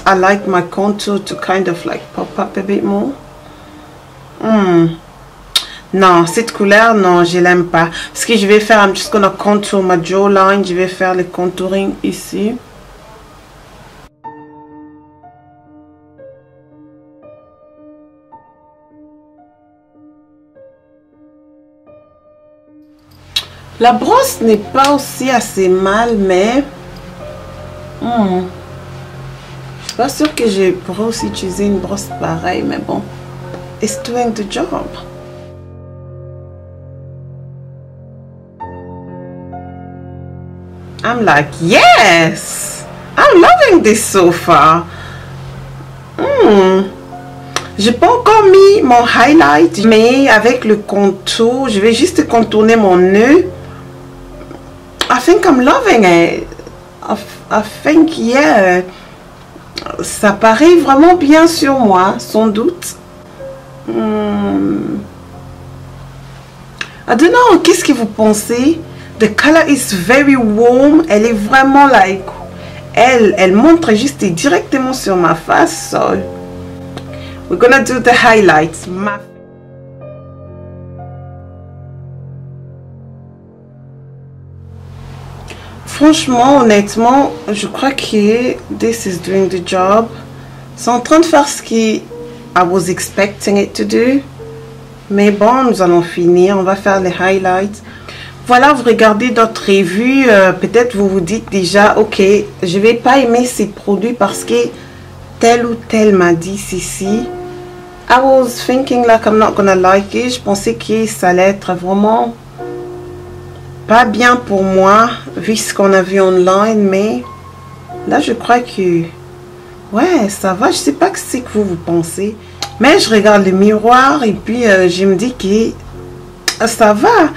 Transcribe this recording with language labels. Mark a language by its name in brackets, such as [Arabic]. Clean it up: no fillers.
[English] I like my contour to kind of like pop up a bit more. [French] Non, cette couleur, non, je l'aime pas. Ce que je vais faire, [English] I'm just gonna contour my jawline. [French] Je vais faire le contouring ici. La brosse n'est pas aussi assez mal, mais... je suis pas sûre que je pourrais aussi utiliser une brosse pareille, mais bon. [English] It's doing the job. I'm like, yes, I'm loving this so far. [French] J'ai pas encore mis mon highlight, mais avec le contour, je vais juste contourner mon nœud. [English] I think I'm loving it. I think, yeah, [French] ça paraît vraiment bien sur moi, sans doute. [English] I don't know, [French] qu'est-ce que vous pensez? [English] The color is very warm. [French] Elle est vraiment like... Elle montre juste directement sur ma face. [English] So, we're gonna do the highlights. [French] Franchement, honnêtement, je crois que [English] this is doing the job. [French] C'est en train de faire ce que [English] I was expecting it to do. [French] Mais bon, nous allons finir. On va faire les highlights. Voilà, vous regardez d'autres revues, peut-être vous vous dites déjà, ok, je vais pas aimer ces produits parce que tel ou tel m'a dit ceci. [English] I was thinking like I'm not gonna like it. [French] Je pensais que ça allait être vraiment pas bien pour moi, vu ce qu'on a vu online, mais là je crois que, ouais, ça va. Je sais pas ce que vous pensez, mais je regarde le miroir et puis je me dis que ça va.